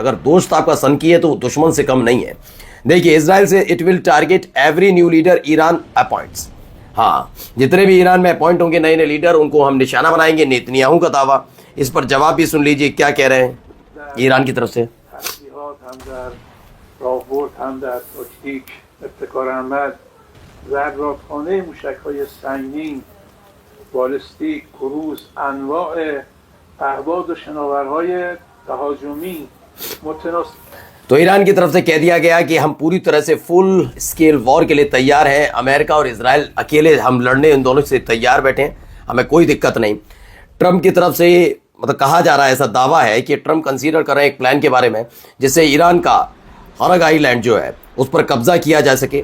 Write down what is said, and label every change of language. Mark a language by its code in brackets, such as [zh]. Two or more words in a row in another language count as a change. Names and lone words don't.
[hi] अगर दोस्त आपका सनकी है तो दुश्मन से कम नहीं है। देखिए, इजराइल से [en] It will target every new leader Iran appoints. [hi] हाँ, जितने भी ईरान में अपॉइंट होंगे नए नए लीडर, उनको हम निशाना बनाएंगे। नेतन्याहू का दावा, इस पर जवाब भी सुन लीजिए क्या कह रहे हैं ईरान की तरफ से। [fa] بالستیک، کروز، انواع پهباد و شناورهای تهاجمی متناسب। [hi] तो ईरान की तरफ से कह दिया गया कि हम पूरी तरह से [en] full scale war [hi] के लिए तैयार हैं। अमेरिका और इजराइल अकेले हम लड़ने इन दोनों से तैयार बैठे हैं, हमें कोई दिक्कत नहीं। ट्रंप की तरफ से मतलब कहा जा रहा है, ऐसा दावा है कि ट्रंप कंसीडर कर रहे हैं एक प्लान के बारे में जिससे ईरान का हरग आइलैंड जो है उस पर कब्जा किया जा सके।